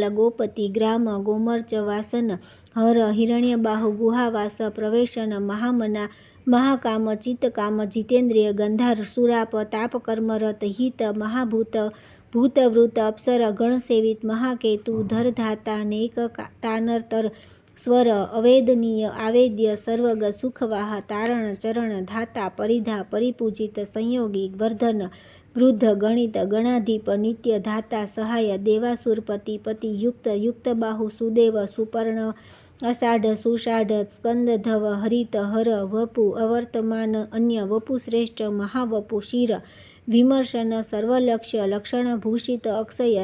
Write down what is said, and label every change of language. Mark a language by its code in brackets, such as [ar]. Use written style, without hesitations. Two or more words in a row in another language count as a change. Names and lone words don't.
[sa] गोपति ग्राम गोमर्च वासन हर हिरण्यबाहु गुहावास प्रवेशन महामना महाकाम चित्तकाम जितेन्द्रिय गंधार सुराप तापकर्मरत हित महाभूत भूतवृत अप्सर गणसेवित महाकेतु धरधाता नेक तानतर स्वर अवेदनीय आवेद्य सर्वग सुखवाह तारण चरण धाता परिधा परिपूजित संयोगी वर्धन વૃદ્ધ ગણિત ગણાધીપ નિત્ય ધાતા સહાય દેવાસુર પતિ પતિ યુક્ત યુક્ત બાહુ સુદેવ સુપર્ણ અષાઢ સુષાઢ સ્કંદધવ હરિત હર વપુ અવર્તમાન અન્ય વપુ શ્રેષ્ઠ મહાવપુ શિર વિમર્શન સર્વલક્ષ્ય લક્ષણભૂષિત અક્ષય